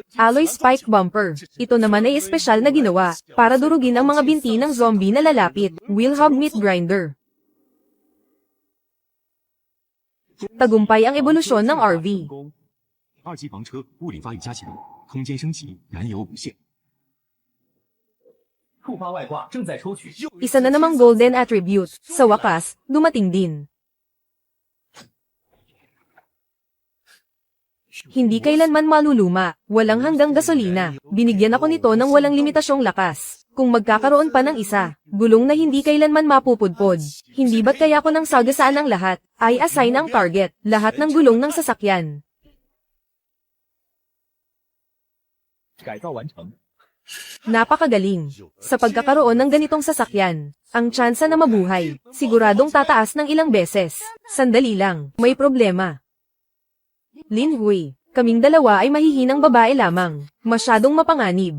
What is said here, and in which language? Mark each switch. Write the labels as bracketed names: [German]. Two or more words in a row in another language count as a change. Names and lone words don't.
[English] Alloy Spike Bumper. [Filipino] Ito naman ay espesyal na ginawa para durugin ang mga binti ng zombie na lalapit. [English] Wilhub Meat Grinder. [Filipino] Tagumpay ang ebolusyon ng RV. [Chinese] 2级房车物理发育加强，空间升级，燃油无限。触发外挂正在抽取。 [Filipino] Isa na namang [English] golden attribute. [Filipino] Sa wakas, dumating din. Hindi kailanman maluluma, walang hanggang gasolina. Binigyan ako nito ng walang limitasyong lakas. Kung magkakaroon pa ng isa, gulong na hindi kailanman mapupudpod. Hindi ba't kaya ko nang sagasaan ang lahat, ay assign ang target, lahat ng gulong ng sasakyan. [Chinese] 改造完成。 [Filipino] Napakagaling. Sa pagkakaroon ng ganitong sasakyan, ang tsansa na mabuhay, siguradong tataas ng ilang beses. Sandali lang, may problema. Lin Hui, kaming dalawa ay mahihinang babae lamang. Masyadong mapanganib.